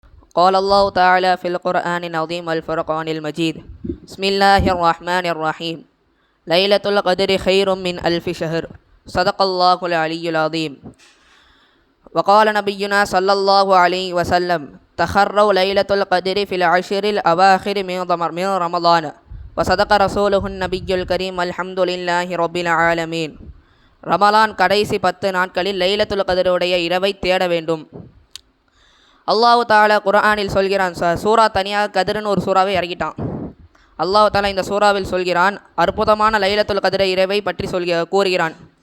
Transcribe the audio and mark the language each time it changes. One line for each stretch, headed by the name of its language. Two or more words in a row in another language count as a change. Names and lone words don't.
Arabic: قال الله تعالى في القرآن العظيم والفرقان المجيد بسم الله الرحمن الرحيم ليلة القدر خير من ألف شهر صدق الله العلي العظيم وقال نبينا صلى الله عليه وسلم تخروا ليلة القدر في العشر الأواخر من رمضان وصدق رسوله النبي الكريم الحمد لله رب العالمين.
Tamil: ரமலான் கடைசி 10 நாட்களில்
Arabic: ليلة القدر
Tamil: இரவை தேட வேண்டும்.
Arabic: الله تعالى
Tamil: குர்ஆனில் சொல்கிறான். சூரா தனியாக கதிர்னு ஒரு சூறாவை இறக்கிட்டான்.
Arabic: الله تعالى
Tamil: இந்த சூறாவில் சொல்கிறான், அற்புதமான
Arabic: ليلة القدر
Tamil: இரவை பற்றி கூறுகிறான்.